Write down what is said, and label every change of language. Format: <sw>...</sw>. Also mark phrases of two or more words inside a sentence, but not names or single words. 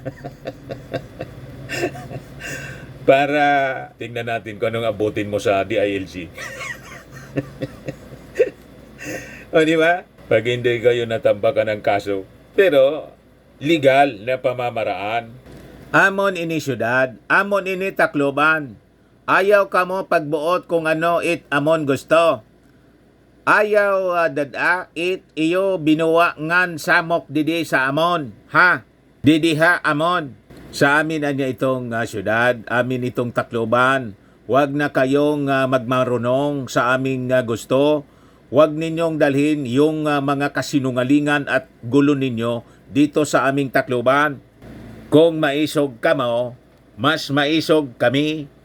<tl>Para tingnan natin kung anong abutin mo sa DILG. O di ba? Pag hindi kayo natambakan ng kaso. Pero, legal na pamamaraan.</tl> <war>Amon ini syudad, amon ini Tacloban. Ayaw ka mo pagbuot kung ano it amon gusto. Ayaw dada it iyo binuwa ngan samok didi sa amon. Ha? Didi ha amon.</war> <tl>Sa amin anya itong syudad, amin itong Tacloban. Huwag na kayong magmarunong sa aming gusto. Huwag ninyong dalhin yung mga kasinungalingan at gulo ninyo dito sa aming Tacloban.</tl> <war>Kung maisog ka mo, mas maisog kami.</war>